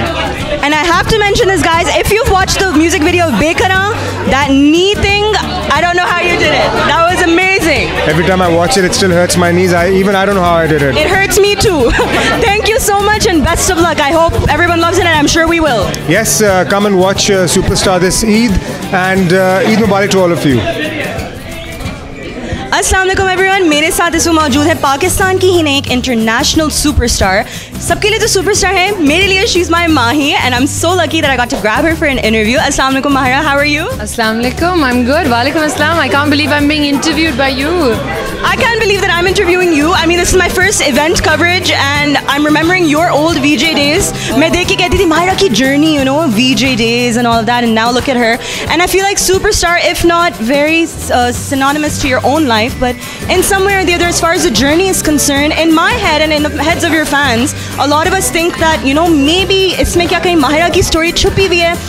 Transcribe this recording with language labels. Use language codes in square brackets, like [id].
[en] And I have to mention this, guys, if you've watched the music video of Bekara, that knee thing, I don't know how you did it. That was amazing. Every time I watch it, it still hurts my knees. I don't know how I did it. It hurts me too. Thank you so much and best of luck. I hope everyone loves it, and I'm sure we will. Yes, come and watch Superstar this Eid, and Eid Mubarak to all of you. [hi] अस्सलाम वालेकुम everyone, मेरे साथ इस वक्त मौजूद है पाकिस्तान की ही नहीं एक इंटरनेशनल सुपरस्टार. [en] सबके लिए तो सुपरस्टार है, मेरे लिए she is my Mahi, and I am so lucky that I got to grab her for an interview. अस्सलाम वालेकुम माहिरा, हाउ आर यू? अस्सलाम वालेकुम, आई एम गुड. वालेकुम अस्सलाम. I can't believe I am being interviewed by you. I can't believe that I'm interviewing you. I mean, this is my first event coverage, and I'm remembering your old VJ days. मैं देख के कहती थी माहिरा की journey, you know, VJ days and all of that, and now look at her. And I feel like Superstar, if not very synonymous to your own life, but in some way or the other, as far as the journey is concerned, in my head and in the heads of your fans, a lot of us think that, you know, maybe इसमें क्या कहीं माहिरा की story छुपी हुई है.